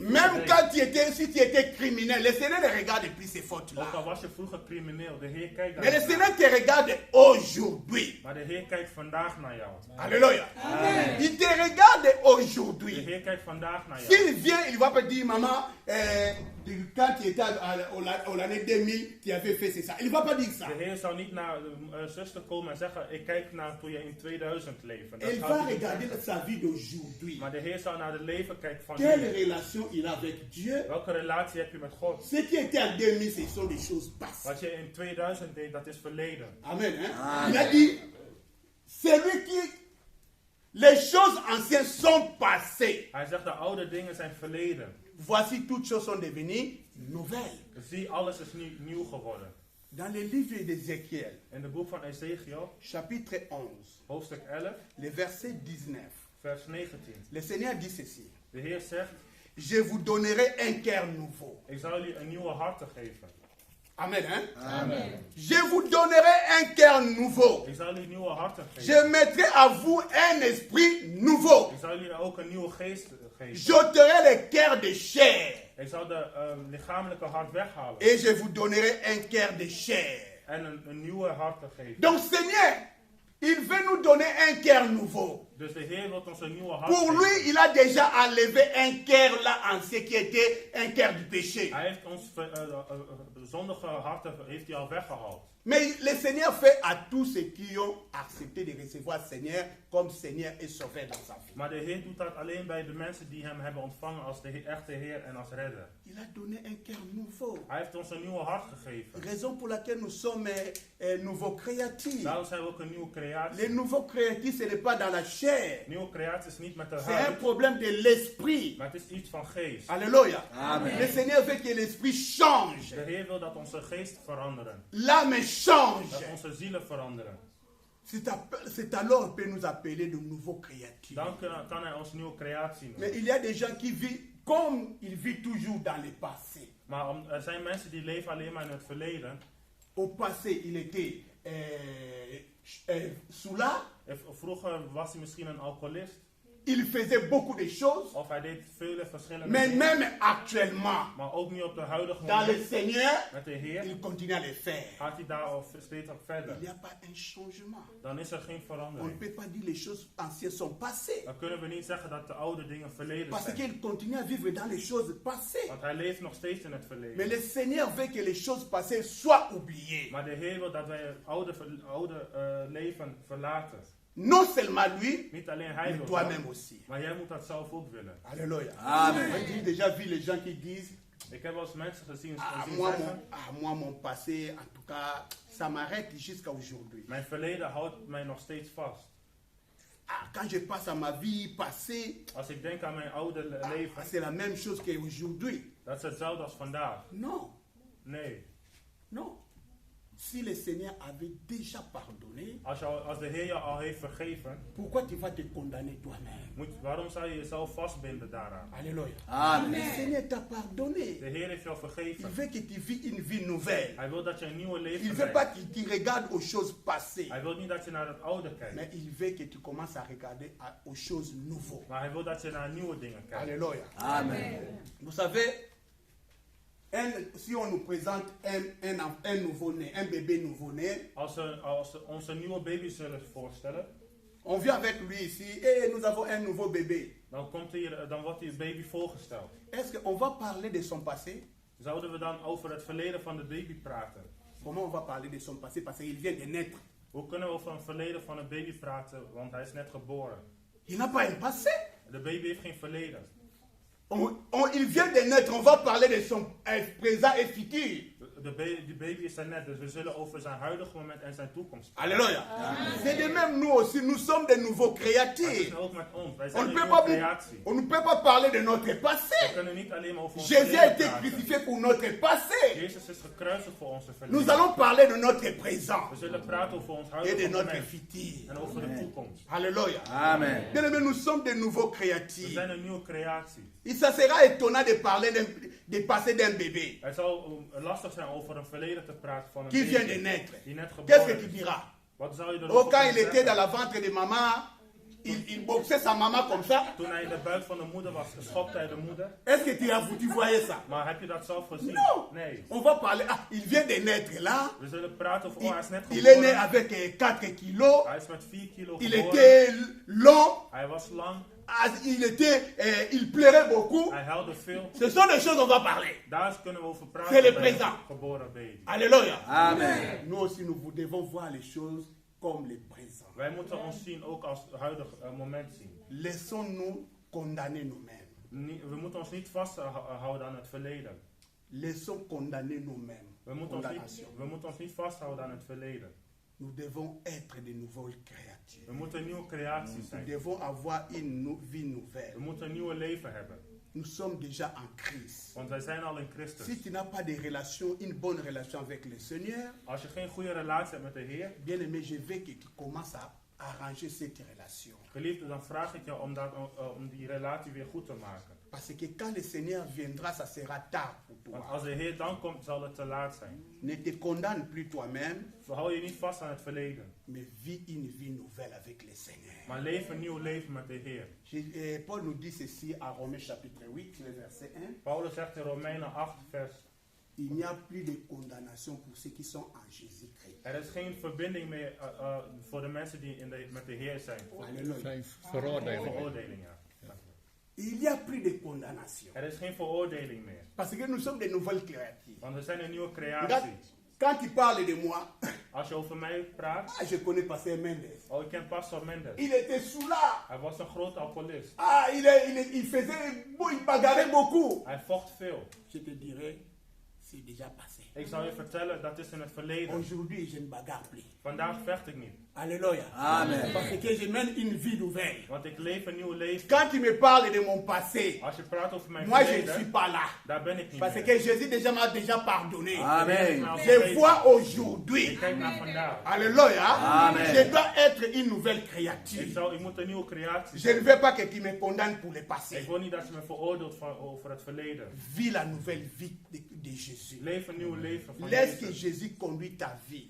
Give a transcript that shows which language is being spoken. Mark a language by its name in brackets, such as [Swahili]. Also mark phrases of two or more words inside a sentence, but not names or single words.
[French] Même [Dutch] deed. [French] quand si tu étais criminel, le Seigneur ne regarde plus ces fautes-là. [Dutch] Ook al was je vroeger crimineel, de Heer kijkt [French] Mais le [Dutch] naar [French] Seigneur [Dutch] jou. [French] te regarde aujourd'hui. [Dutch] Maar de Heer kijkt vandaag naar jou. [French] Alléluia. Amen. Il te regarde [Dutch] De [French] aujourd'hui. [Dutch] Heer kijkt vandaag naar jou. [French] S'il vient, il va pas dire, maman, quand tu étais à l'année 2000, tu avais fait c'est ça. Il ne va pas dire ça. [Dutch] De Heer zou niet naar zuster komen en zeggen, ik kijk naar toen je in 2000 leefde. Dat [French] Il [Dutch] zou [French] va [Dutch] hij niet [French] regarder [Dutch] zeggen. [French] sa vie d'aujourd'hui. [Dutch] Maar de Heer zou naar het leven kijken van [French] Quelle [Dutch] nu. [French] relation il a avec Dieu? [Dutch] Welke relatie heb je met God? [French] Ce qui était en 2000, ce sont des choses passées. [Dutch] Wat je in 2000 deed, dat is verleden. [French] Amen. Hein? Il a dit, celui qui... Les choses anciennes sont passées. [Dutch] Hij zegt, de oude dingen zijn verleden. [French] Voici toutes choses sont devenues nouvelles. [Dutch] Zie, alles is nieuw geworden. [French] Dans le livre d'Ézéchiel, [Dutch] In het boek van Ezekiel, [French] chapitre 11, [Dutch] hoofdstuk 11, [French] le verset 19, [Dutch] vers 19. [French] le Seigneur dit ceci. [Dutch] De Heer zegt, [French] Je vous donnerai un cœur nouveau. [Dutch] ik zal jullie een nieuwe hart te geven. [French] Amen. Hein? Amen. Je vous donnerai un cœur nouveau. [Dutch] Ik zal jullie nieuwe harten geven. [French] Je mettrai à vous un esprit nouveau. [Dutch] Ik zal jullie ook een nieuwe geest geven. [French] J'ôterai le cœur de chair. [Dutch] Ik zal de lichamelijke hart weghalen. [French] Et je vous donnerai un cœur de chair. [Dutch] En een nieuwe hart te geven. [French] Donc Seigneur, il veut nous donner un cœur nouveau. [Dutch] Dus de Heer wil ons een nieuwe hart [French] Pour [Dutch] geven. [French] lui, il a déjà enlevé un cœur là ancien qui était un cœur du péché. [Dutch] Hij heeft ons zondige harten heeft hij al weggehaald. [French] Mais le Seigneur fait à tous ceux qui ont accepté de recevoir Seigneur comme Seigneur et Sauveur dans sa vie. [Dutch] Maar de Heer doet dat alleen bij de mensen die hem hebben ontvangen als de echte Heer en als redder. [French] Il a donné un cœur nouveau. [Dutch] Hij heeft ons een nieuwe hart gegeven. [French] Raison pour laquelle nous sommes nouveaux créatifs. [Dutch] Daarom zijn we ook een nieuwe creatie. [French] Les nouveaux créatifs, ce n'est pas dans la chair. [Dutch] Nieuwe creatie is niet met de [French] C'est un [Dutch] huid, [French] problème de l'esprit. [Dutch] maar het is iets van geest. [French] Alléluia. Amen. Le Seigneur veut que l'esprit change. [Dutch] De Heer wil dat onze geest veranderen. [French] L'âme [Dutch] Dat [French] change. [Dutch] onze zielen veranderen. [French] C'est alors qu'il peut nous appeler de nouveaux créatifs. [Dutch] Dan kan hij ons nieuwe creatie [French] Mais [Dutch] noemen. [French] il y a des gens qui vivent comme ils vivent toujours dans le passé. [Dutch] Maar er zijn mensen die leven alleen maar in het verleden. [French] Au passé, il était soulard. [Dutch] Vroeger was hij misschien een alcoholist. [French] Il faisait beaucoup de choses. [Dutch] Of hij deed vele verschillende [French] Mais [Dutch] dingen. [French] même actuellement, [Dutch] Maar ook nu op de huidige [French] dans le [Dutch] moment [French] Seigneur, [Dutch] met de Heer [French] il continue à le faire. [Dutch] gaat hij daar steeds op verder. [French] Il n'y a pas un changement. [Dutch] Dan is er geen [French] On ne [Dutch] verandering. [French] peut pas dire les choses anciennes sont passées. [Dutch] Dan kunnen we niet zeggen dat de oude dingen verleden [French] Parce [Dutch] zijn. [French] qu'il continue à vivre dans les choses passées. [Dutch] Want hij leeft nog steeds in het [French] Mais [Dutch] verleden. [French] le Seigneur veut que les choses passées soient oubliées. [Dutch] Maar de Heer wil dat wij het oude leven verlaten. [French] Non seulement lui, [Dutch] Niet alleen hij [French] mais [Dutch] wil [French] toi-même [Dutch] dat, [French] aussi. [Dutch] maar jij moet dat zelf ook willen. [French] Alléluia. Amen. J'ai déjà vu les gens qui disent [Dutch] Ik heb wel eens mensen gezien [French] moi, [Dutch] zeggen, [French] moi, mon passé, en tout cas, ça m'arrête jusqu'à aujourd'hui. [Dutch] mijn verleden houdt mij nog steeds vast. [French] Quand je passe à ma vie passée, [Dutch] Als ik denk aan mijn oude leven, [French] c'est la même chose qu'aujourd'hui. [Dutch] dat is hetzelfde als vandaag. [French] Non, [Dutch] Nee. [French] non. Si le Seigneur avait déjà pardonné, [Dutch] Als de Heer je al heeft vergeven, [French] pourquoi tu vas te condamner toi-même? [Dutch] waarom zou je jezelf vastbinden daaraan? [French] Alléluia. Amen. Le Seigneur t'a pardonné. [Dutch] De Heer heeft jou [French] Il [Dutch] vergeven. [French] veut que tu vis une vie nouvelle. [Dutch] Hij wil dat je een nieuwe [French] Il [Dutch] leven [French] ne veut pas [Dutch] krijgt. [French] que tu regardes aux choses passées. [Dutch] Hij wil niet dat je naar het oude kijkt. [French] Mais il veut que tu commences à regarder aux choses nouvelles. [Dutch] Maar hij wil dat je naar nieuwe dingen kijkt. [French] Alléluia. Amen. Vous savez, si on nous présente un nouveau-né, un bébé nouveau-né, [Dutch] Als we onze nieuwe baby zullen voorstellen, [French] on vient avec lui ici et nous avons un nouveau bébé. [Dutch] dan wordt die baby voorgesteld. [French] Est-ce qu'on va parler de son passé? [Dutch] Zouden we dan over het verleden van de baby praten? [French] Comment on va parler de son passé? Parce qu'il vient de naître. [Dutch] Hoe kunnen we over een verleden van een baby praten, want hij is net geboren? [French] Il n'a pas un passé. [Dutch] De baby heeft geen verleden. [French] Il vient de naître, on va parler de son présent et futur. [Dutch] Die baby is er net, dus we zullen over zijn huidige moment en zijn toekomst praten. [French] Alléluia. C'est de même nous aussi, nous sommes de nouveaux [Dutch] Dat [French] créatifs. [Dutch] is ook met ons. Wij [French] On [Dutch] zijn [French] ne, [Dutch] een [French] peut [Dutch] nieuwe [French] pas, [Dutch] creatie. [French] on ne peut pas parler de notre [Dutch] We [French] passé. [Dutch] kunnen niet alleen maar over ons [French] Jésus a [Dutch] verleden [French] été [Dutch] praten. [French] crucifié pour notre passé. [Dutch] Jezus is gekruisigd voor onze [French] Nous [Dutch] verleden. [French] allons parler de notre présent [Dutch] We zullen praten over ons [French] et [Dutch] huidige [French] de notre [Dutch] moment [French] futur. [Dutch] en over de toekomst. [French] Alléluia. Amen. Bien-aimés, nous sommes de nouveaux [Dutch] We [French] créatifs. [Dutch] zijn een nieuwe creatie. [French] Et ça sera étonnant de parler du passé d'un bébé [Dutch] Het zal lastig zijn over een verleden te praten van een [French] qui vient de [Dutch] baby [French] naître. [Dutch] die net [French] Qu'est-ce que [Dutch] geboren [French] tu [Dutch] is. [French] diras? [Dutch] Wat zou je [French] Oh, [Dutch] erover [French] quand il [Dutch] kunnen [French] était dans [Dutch] zeggen? [French] la ventre de maman, il boxait sa maman comme ça. [Dutch] Toen hij in de buik van de moeder was, schopte hij de moeder. [French] Est-ce que tu voyais ça? [Dutch] Maar heb je dat zelf gezien? [French] Non. [Dutch] Nee. [French] On va parler. Ah, il vient de naître là. [Dutch] We zullen praten over, hij is net [French] Il est né [Dutch] geboren. [French] avec 4 kilos. [Dutch] Hij is met 4 kilo [French] Il [Dutch] geboren. [French] était long. [Dutch] Hij was lang. [French] Il pleurait beaucoup. [Dutch] Hij huilde veel. [French] Ce sont des choses dont on va parler. [Dutch] Daar kunnen we over praten. [French] C'est le [Dutch] bij een [French] présent. [Dutch] Geboren baby. [French] Alléluia. Amen. Nous aussi, nous devons voir les choses comme le présent. [Dutch] Wij moeten ons zien ook als het huidige moment zien. [French] Laissons-nous condamner nous-mêmes. [Dutch] We moeten ons niet vasthouden aan het verleden. [French] Laissons condamner nous-mêmes. [Dutch] We moeten ons niet vasthouden aan het verleden. [French] Nous devons être de nouvelles créatures. [Dutch] We moeten een nieuwe creatie [French] Nous [Dutch] zijn. [French] devons avoir une vie nouvelle. [Dutch] We moeten een nieuwe leven hebben. [French] Nous sommes déjà en Christ. [Dutch] Want wij zijn al in Christus. [French] Si tu n'as pas de relation, une bonne relation avec le Seigneur, [Dutch] Als je geen goede relatie hebt met de Heer, [French] bien aimé, je veux que tu commences à arranger cette relation. [Dutch] geliefde, dan vraag ik jou om die relatie weer goed te maken. [French] Parce que quand le Seigneur viendra, ça sera tard pour [Dutch] Want [French] toi. [Dutch] als de Heer dan komt, zal het te laat zijn. [French] Ne te condamne plus toi-même, [Dutch] Hou je niet vast aan het verleden, [French] mais vis une vie nouvelle avec le Seigneur. [Dutch] maar leef een nieuw leven met de Heer. [French] Paul nous dit ceci à Romains chapitre 8, le verset 1. [Dutch] Paulus zegt in Romeinen 8 vers, [French] Il n'y a plus de condamnation pour ceux qui sont en Jésus-Christ. [Dutch] er is geen verbinding meer voor de mensen die met de Heer zijn. [French] Alléluia. [Dutch] Zijn veroordeling. Veroordeling, ja. [French] Il n'y a plus de condamnation. [Dutch] Er is geen veroordeling meer, [French] Parce que nous sommes de nouvelles créatures. [Dutch] want we zijn een nieuwe [French] Regarde, [Dutch] creatie. [French] quand tu parles de moi, [Dutch] Als je over mij praat, [French] je connais Pasteur Mendes. [Dutch] oh, ik ken Pastor Mendes. [French] Il était sous là. [Dutch] Hij was een grote alcoholist. [French] Il faisait, il bagarrait beaucoup. [Dutch] Hij vocht veel. [French] Je te dirais, c'est déjà passé. [Dutch] Ik zal je vertellen, dat is in het verleden. [French] Aujourd'hui, je ne bagarre plus. [Dutch] Vandaag vecht ik niet, [French] Alléluia. Amen. Parce que je mène une vie nouvelle. [Dutch] want ik leef een nieuw leven. [French] Quand tu me parles de mon passé, [Dutch] Als je praat over mijn [French] moi je ne suis [Dutch] verleden, [French] pas là. [Dutch] daar ben ik niet [French] Parce [Dutch] meer. [French] que Jésus m'a déjà pardonné. Amen. Je vois [Dutch] Ik [French] aujourd'hui. [Dutch] kijk naar vandaag. [French] Alléluia. Amen. Je dois être une nouvelle créature. [Dutch] Ik moet een nieuwe creatie [French] Je ne [Dutch] zijn. [French] veux pas que tu me condamnes pour le passé. [Dutch] Ik wil niet dat je me veroordeelt over het verleden. [French] Vis la nouvelle vie de Jésus. [Dutch] Leef een nieuw leven van [French] Laisse que [Dutch] Jezus. [French] Jésus conduise ta vie.